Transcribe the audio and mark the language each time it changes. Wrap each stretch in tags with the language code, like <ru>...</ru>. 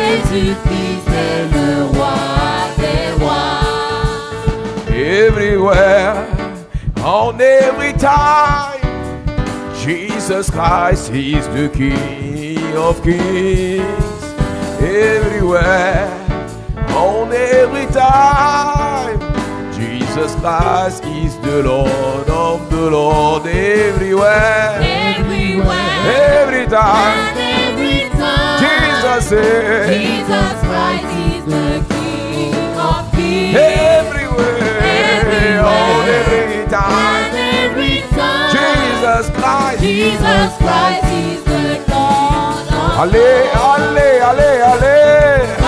<fr>Jésus-Christ est le roi des rois.</fr> <en>everywhere, on every time, Jesus Christ is the King of Kings. Everywhere, on every time, Jesus Christ is the Lord of the Lord. Everywhere, every time, Jesus is. Jesus Christ is the King of Kings. Everywhere, on every time, Jesus Christ. Jesus Christ is the Lord of</en> <fr>Allez, allez, allez, allez.</fr>